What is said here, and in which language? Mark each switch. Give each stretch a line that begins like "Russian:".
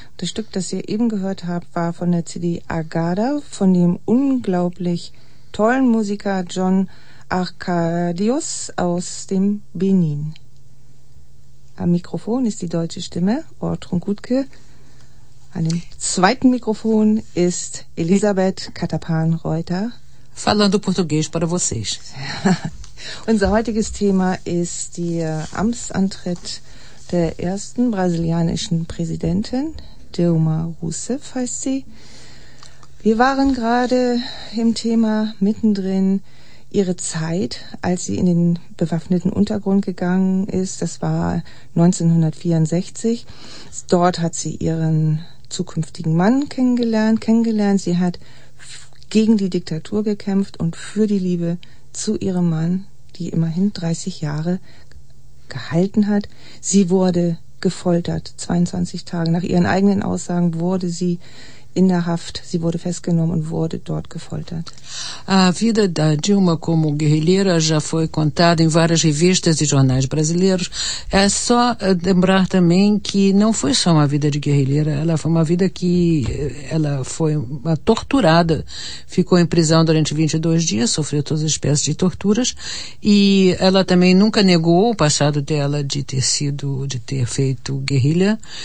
German: Das Stück, das ihr eben gehört habt, war von der CD Agada, von dem unglaublich tollen Musiker John Arcadius aus dem Benin. Am Mikrofon ist die deutsche Stimme, Ortrun Gutke. An dem zweiten Mikrofon ist Elisabeth Katapan-Reuter.
Portuguese: Falando português para vocês.
German: Unser heutiges Thema ist der Amtsantritt der ersten brasilianischen Präsidentin, Dilma Rousseff heißt sie. Wir waren gerade im Thema mittendrin, ihre Zeit, als sie in den bewaffneten Untergrund gegangen ist, das war 1964. Dort hat sie ihren zukünftigen Mann kennengelernt. Sie hat gegen die Diktatur gekämpft und für die Liebe zu ihrem Mann, die immerhin 30 Jahre gehalten hat. Sie wurde gefoltert, 22 Tage. Nach ihren eigenen Aussagen wurde sie in der Haft, sie wurde festgenommen und wurde dort gefoltert.
Portuguese: A vida da Dilma como guerrilheira já foi contada em várias revistas e jornais brasileiros. É só lembrar também que não foi só uma vida de guerrilheira, ela foi uma vida que ela foi uma torturada. Ficou em prisão durante 22 dias, sofreu todas as espécies de torturas e ela também nunca negou o passado dela de ter sido, de ter feito guerrilha.